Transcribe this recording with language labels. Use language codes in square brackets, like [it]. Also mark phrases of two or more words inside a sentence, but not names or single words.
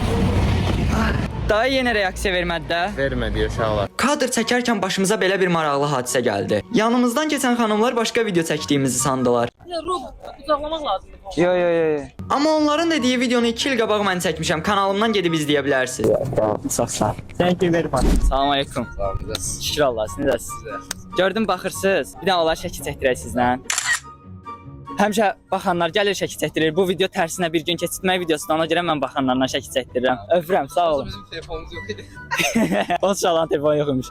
[az] Dayı yenə reaksiya vermədi də. Vermədi uşaqlar. Kadr çəkərkən başımıza belə bir maraqlı hadisə gəldi. Yanımızdan keçən xanımlar başqa video çəkdiyimizi sandılar. Uzaqlamaq lazımdır. Yo. Amma onların dediyi videonu 2 il qabaq mən çəkmişəm. Kanalımdan gedib izləyə bilərsiniz. Çox sağ ol. [en] Thank you very much. [az] Salam aleykum. Şükür Allah, siz necəsiniz? Gördüm baxırsınız. Bir də onlara şəkil çəkdirək sizlə. Həmişə baxanlar gəlir şəkil çəkdirir. Bu video tərsinə bir gün keçirtmək videosudur. Ona görə mən baxanlardan şəkil çəkdirirəm. Öpürəm, sağ olun. Bizim telefonumuz yok idi. O uşaqların telefonu yox imiş.